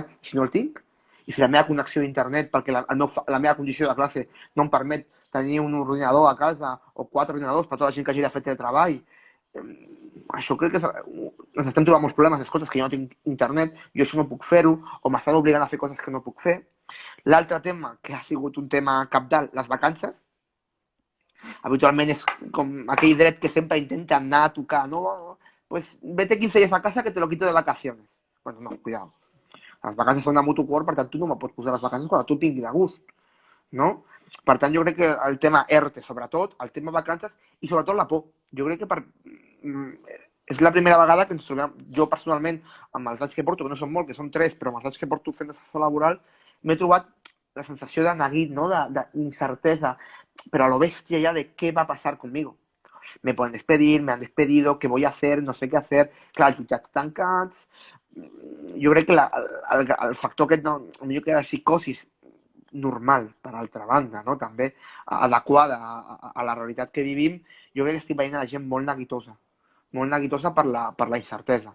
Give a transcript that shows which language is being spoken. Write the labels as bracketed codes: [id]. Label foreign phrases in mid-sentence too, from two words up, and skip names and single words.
[ca] Si no el tinc, i si la meva connexió a internet, perquè la meva condició de classe no em permet tenir un ordinador a casa o 4 ordinadors per tota la gent que hagi de fer teletreball, això crec que ens estem trobant molts problemes. Escolta, que jo no tinc internet, jo això no puc fer-ho, o m'estan obligant a fer coses que no puc fer. L'altre tema, que ha sigut un tema cabdal, les vacances. Habitualment és com aquell dret que sempre intenta anar a tocar, no? [es] Pues vete 15 días a casa que te lo quito de vacaciones. Bueno, no, cuidado. [ca] Les vacances són de mutu quor, per tant, tu no me pots posar les vacances quan tu tinguis de gust, no? Per tant, jo crec que el tema ERTE, sobretot, el tema vacances i sobretot la por. Jo crec que és la primera vegada que ens trobem, jo personalment, amb els anys que porto, que no són molt, que són 3, però amb els anys que porto fent assessor laboral, m'he trobat la sensació de neguit, no? D'incertesa, però a lo bèstia ja de què va passar conmigo. [es] Me pueden despedir, me han despedido, ¿qué voy a hacer? No sé què hacer. [ca] Clar, els jutjats tancats. Jo crec que el factor aquest, millor que la psicosis normal, per altra banda, no? També adequada a la realitat que vivim, jo crec que estic veient la gent molt neguitosa per la incertesa.